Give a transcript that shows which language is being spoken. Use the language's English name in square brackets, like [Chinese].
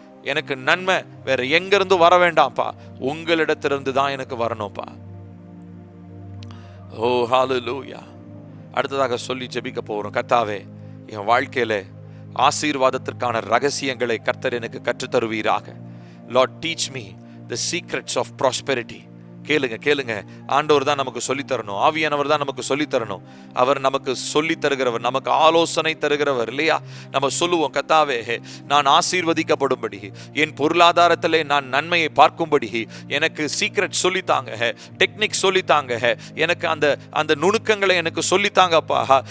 [Tamil] எனக்கு நன்மை வேற எங்கிருந்து வர வேண்டாம்ப்பா, உங்களிடத்திலிருந்து தான் எனக்கு வரணும்ப்பா. ஓ ஹல்லேலூயா. அடுத்ததாக சொல்லி ஜெபிக்க போறோம். கர்த்தாவே, என் வாழ்க்கையில ஆசீர்வாதத்திற்கான ரகசியங்களை கர்த்தர் எனக்கு கற்றுத்தருவீராக. [English] Lord, teach me the secrets of prosperity. [Tamil] கேளுங்க. ஆண்டவர் தான் நமக்கு சொல்லி தரணும், ஆவியானவர் தான் நமக்கு சொல்லி தரணும். அவர் நமக்கு சொல்லி தருகிறவர், நமக்கு ஆலோசனை தருகிறவர் இல்லையா? நம்ம சொல்லுவோம், கர்த்தாவே, நான் ஆசீர்வதிக்கப்படும்படி, என் பொருளாதாரத்திலே நான் நன்மையை பார்க்கும்படி எனக்கு சீக்ரெட் சொல்லித்தாங்க, டெக்னிக் சொல்லித்தாங்க, எனக்கு அந்த நுணுக்கங்களை எனக்கு சொல்லித்தாங்கப்பா.